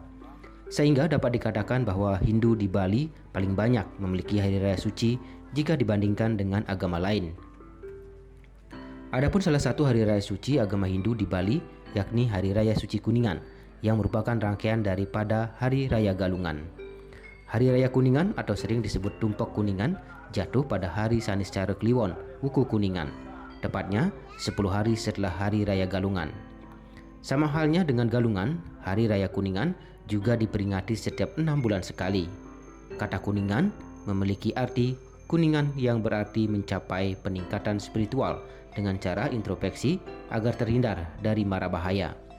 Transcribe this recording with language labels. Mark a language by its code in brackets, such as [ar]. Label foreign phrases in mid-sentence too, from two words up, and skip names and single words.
[id] Sehingga dapat dikatakan bahwa Hindu di Bali paling banyak memiliki hari raya suci jika dibandingkan dengan agama lain. Adapun salah satu hari raya suci agama Hindu di Bali yakni Hari Raya Suci Kuningan yang merupakan rangkaian daripada Hari Raya Galungan. Hari Raya Kuningan atau sering disebut Tumpek Kuningan jatuh pada hari Sanis Care Kliwon Wuku Kuningan, tepatnya 10 hari setelah Hari Raya Galungan. Sama halnya dengan Galungan, Hari Raya Kuningan juga diperingati setiap 6 bulan sekali. Kata Kuningan memiliki arti kuningan yang berarti mencapai peningkatan spiritual dengan cara introspeksi agar terhindar dari mara bahaya.